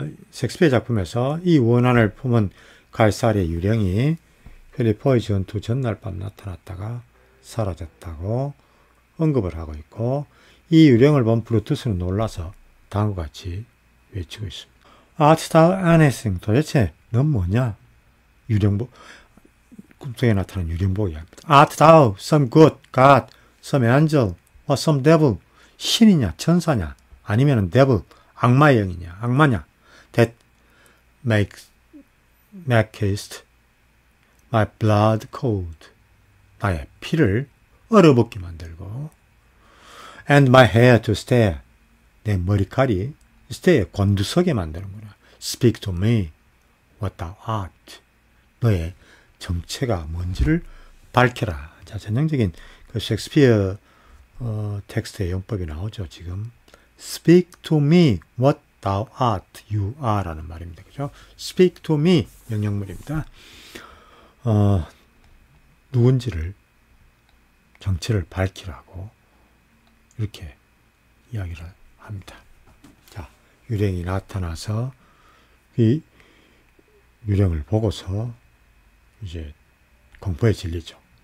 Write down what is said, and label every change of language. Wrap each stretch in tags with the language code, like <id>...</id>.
<ko>셰익스피어 작품에서 이 원한을 품은 갈사리의 유령이 펠리포이 전투 전날 밤 나타났다가 사라졌다고 언급을 하고 있고, 이 유령을 본 브루투스는 놀라서 다음과 같이 외치고 있습니다.</ko> <en>Art thou anything?</en> <ko>도대체 넌 뭐냐? 유령복, 꿈속에 나타난 유령복이 합니다.</ko> <en>Art thou some good god, some angel, or some devil?</en> <ko>신이냐, 천사냐, 아니면 devil, 악마의 영이냐, 악마냐?</ko> <en>That makest my blood cold.</en> <ko>나의 피를 얼어붙게 만들고,</ko> <en>and my hair to stare.</en> <ko>내 머리칼이 stay 곤두서게 만드는구나.</ko> <en>Speak to me what thou art.</en> <ko>너의 정체가 뭔지를 밝혀라. 자, 전형적인 그 셰익스피어 텍스트의 용법이 나오죠, 지금.</ko> <en>Speak to me what thou art, you are</en> <ko>라는 말입니다. 그죠?</ko> <en>Speak to me,</en> <ko>명령문입니다. 누군지를, 정체를 밝히라고 이렇게 이야기를 합니다. 자, 유령이 나타나서 이 유령을 보고서 이제 공포에 질리죠.</ko>